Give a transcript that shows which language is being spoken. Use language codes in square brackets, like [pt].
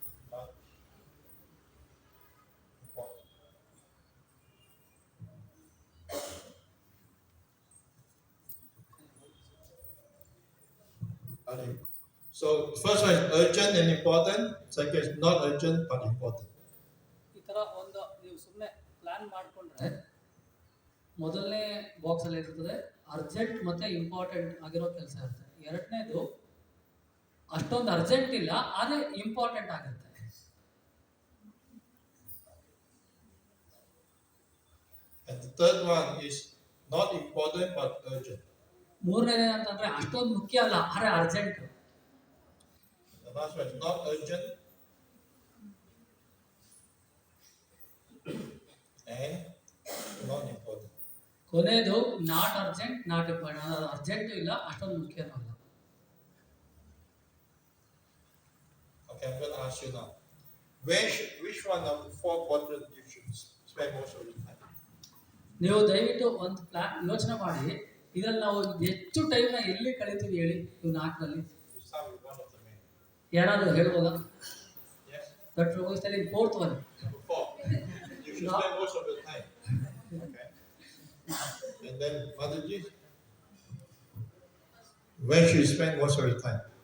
[en] But important. Okay. So first one is urgent and important. Second is not urgent but important. [kn] ಈ ಥರ ಒಂದು ನೀವು ಸುಮ್ಮನೆ plan ಮಾಡಿಕೊಂಡ್ರೆ ಮೊದಲನೇ ಬಾಕ್ಸಲ್ಲಿ ಇರ್ತದೆ ಅರ್ಜೆಂಟ್ ಮತ್ತು ಇಂಪಾರ್ಟೆಂಟ್ ಆಗಿರೋ ಕೆಲಸ ಇರುತ್ತೆ. ಎರಡನೇದು ಅಷ್ಟೊಂದು ಅರ್ಜೆಂಟ್ ಇಲ್ಲ ಆದರೆ ಇಂಪಾರ್ಟೆಂಟ್ ಆಗಿರುತ್ತೆ. [en] And the third one is not important but urgent. [kn] ಮೂರನೇದು ಅಂತಂದ್ರೆ ಅಷ್ಟೊಂದು ಮುಖ್ಯ ಅಲ್ಲ ಆದರೆ urgent. [en] The last one is not urgent and not important. [kn] ಕೊನೆಯದು not urgent not important, urgent ಇಲ್ಲ ಅಷ್ಟೊಂದು ಮುಖ್ಯನೂ ಅಲ್ಲ. [en] Okay, I'm going to ask you now. Which one of the 4 quadrants you should spend most of your time? [kn] ನೀವು ದಯವಿಟ್ಟು ಒಂದು plan ಯೋಚನೆ ಮಾಡಿ ಇದರಲ್ಲಿ ನಾವು ಹೆಚ್ಚು ಟೈಮ್ನ ಎಲ್ಲಿ ಕಳಿತೀವಿ ಹೇಳಿ ಇವು 4ರಲ್ಲಿ. [en] You start with one of the main. [kn] ಯಾರಾದರೂ ಹೇಳ್ಬೋದಾ? [en] Yes. But is telling fourth one. Number 4. You should spend most of your time. Okay. And then Mataji, where should you spend most of your time?